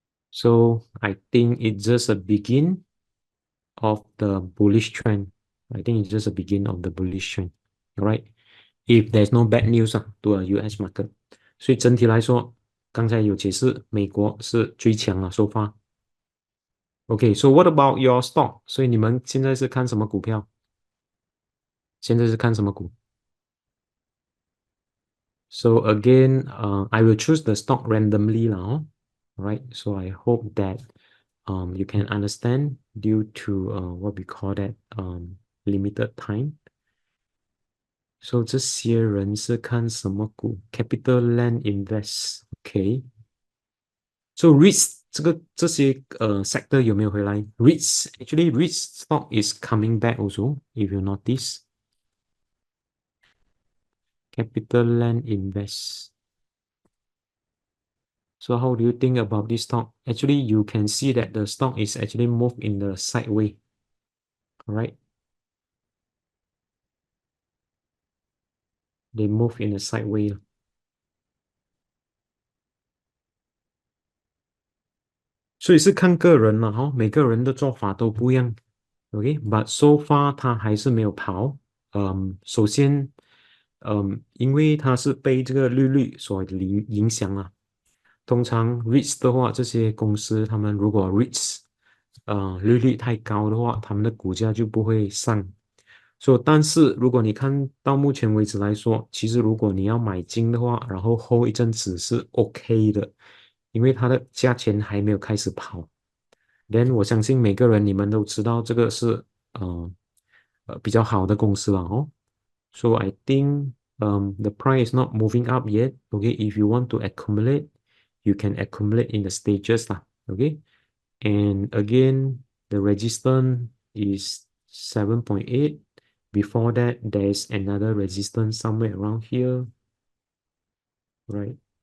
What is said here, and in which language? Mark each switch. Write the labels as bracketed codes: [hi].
[en] So I think it's just a begin of the bullish trend. I think it's just a begin of the bullish trend. All right. If there's no bad news to a US market. [zh] 所以整体来说，刚才有解释，美国是最强了， [en] so far。 Okay, so what about your stock? [zh] 所以你们现在是看什么股票？现在是看什么股？ [en] So again, I will choose the stock randomly now. Right. So I hope that you can understand due to what we call that limited time. [zh] So 这些人是看什么股？Capital Land Invest. Okay. [en] So REITs [zh] 这些sector 有没有回来？ [en] REITs actually REITs stock is coming back also. If you notice, Capital Land Invest. So how do you think about this stock? Actually, you can see that the stock is actually moved in the sideway. All right. They move in a sideway. [zh] 所以是看个人了哈，每个人的做法都不一样。 OK， [en] but so far [zh] 它还是没有跑。首先，因为它是被这个利率所影响啊。通常 REITs 的话，这些公司他们如果 REITs 利率太高的话，他们的股价就不会上。但是如果你看到目前为止来说，其实如果你要买进的话，然后 hold 一阵子是 OK 的，因为它的价钱还没有开始跑。 Then 我相信每个人你们都知道这个是比较好的公司了哦。 [en] So I think the price is not moving up yet. Okay, if you want to accumulate, you can accumulate in the stages lah. Okay, and again the resistance is 7.8. Before that, there's another resistance somewhere around here, right?